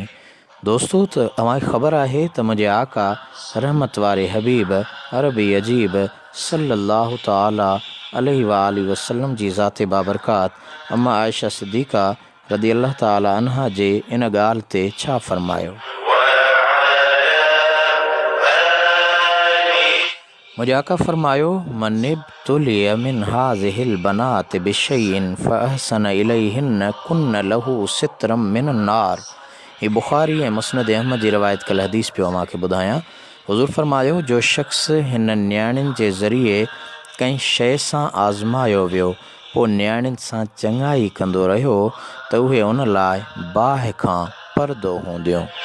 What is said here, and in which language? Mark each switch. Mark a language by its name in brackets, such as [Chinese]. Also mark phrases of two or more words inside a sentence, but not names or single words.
[Sindhi] दोस्तो, त तव्हांखे ख़बर आहे त मुंहिंजे आका रहमत वारे हबीब अरबी अजीब [Arabic] صلى الله تعالى عليه وآله وسلم [Sindhi] जी ज़ाते बाबरकात अम्मा आयशा सिद्दीक़ा [Arabic] رضي الله تعالى عنها [Sindhi] जे इन ॻाल्हि ते छा फ़रमायो? मुंहिंजे आका फ़रमायो [Arabic] من ابتلي من هذه البنات بشيء فأحسن إليهن كن له سترا من النار. [Sindhi] हीअ बुख़ारी ऐं मुस्नद अहमद जी रवायत कल हदीस पियो मांखे ॿुधायां। हुज़ूर फ़रमायो जो शख़्स हिन नियाणियुनि जे ज़रिए कंहिं शइ सां आज़मायो वियो पोइ नियाणियुनि सां चङाई कंदो रहियो त उहे उन लाइ बाहि खां परदो हूंदियूं।